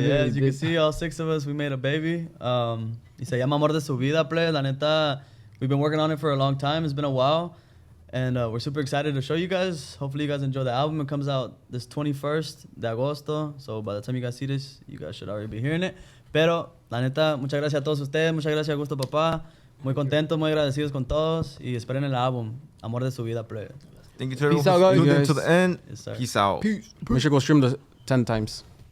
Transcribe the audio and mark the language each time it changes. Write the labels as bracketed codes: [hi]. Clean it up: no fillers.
[en] yeah, as you can see, all 6 of us, we made a baby. [es] Y se llama [en] Amor de su Vida, play. [es] La neta, [en] we've been working on it for a long time. It's been a while. And we're super excited to show you guys. Hopefully you guys enjoy the album. It comes out this 21st [es] de agosto. [en] So by the time you guys see this, you guys should already be hearing it. [es] Pero, la neta, muchas gracias a todos ustedes. Muchas gracias, Agushto, papá. Muy contentos, muy agradecidos con todos. Y esperen el álbum, Amor de su Vida, play. [en] Thank you to everyone for tuning in to the end. Yes, sir. Peace out. Make sure to go stream the 10 times.